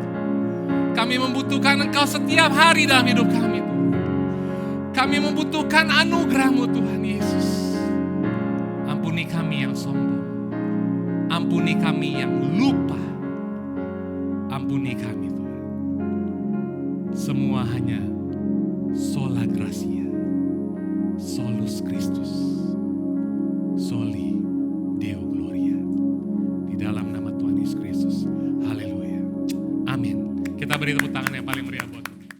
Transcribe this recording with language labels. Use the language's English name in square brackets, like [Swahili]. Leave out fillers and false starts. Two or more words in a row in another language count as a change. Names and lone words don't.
[Indonesian] Kami membutuhkan Engkau setiap hari dalam hidup kami Tuhan. Kami membutuhkan anugerah-Mu Tuhan Yesus. Ampuni kami yang sombong. Ampuni kami yang lupa. Ampuni kami Tuhan. Semua hanya [Latin] sola gratia, solus Christus, soli Deo Gloria. [Indonesian] Di dalam nama Tuhan Yesus Kristus. Haleluya. Amin. Kita beri tepuk tangan yang paling meriah buat Tuhan.